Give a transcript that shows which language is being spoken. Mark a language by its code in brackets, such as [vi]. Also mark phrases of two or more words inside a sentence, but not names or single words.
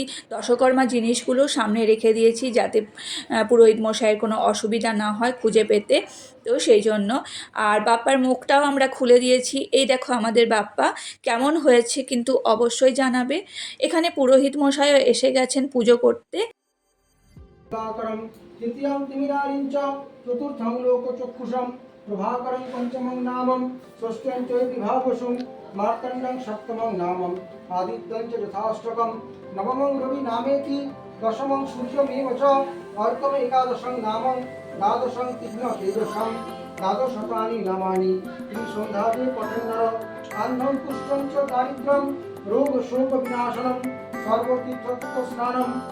[bn] দশকর্মা জিনিসগুলো সামনে রেখে দিয়েছি যাতে পুরোহিত মশাইয়ের কোনো অসুবিধা না হয় খুঁজে পেতে, তো সেই জন্য। আর বাপ্পার মুখটাও আমরা খুলে দিয়েছি। এই দেখো আমাদের বাপ্পা কেমন হয়েছে কিন্তু অবশ্যই জানাবে। এখানে পুরোহিত মশাইও এসে গেছেন পুজো করতে। [sa] प्रभाकरं तृतीयं तिमिरारिं च चतुर्थं लोकचक्षुषं प्रभाकरं पञ्चमं नामं षष्ठं च विभावसुं मार्तण्डं सप्तमं नामं आदित्यं च यथाष्टकं नवमं रविनामेति दशमं सूर्यमेव च अर्कम् एकादशं नामं द्वादशं तीक्ष्णतेजसं द्वादशतानि नामानि त्रिसन्ध्यादे पठन्नर अन्धं पुष्टं च दारिद्र्यं रोगशोकविनाशनं सर्वतीर्थस्नानं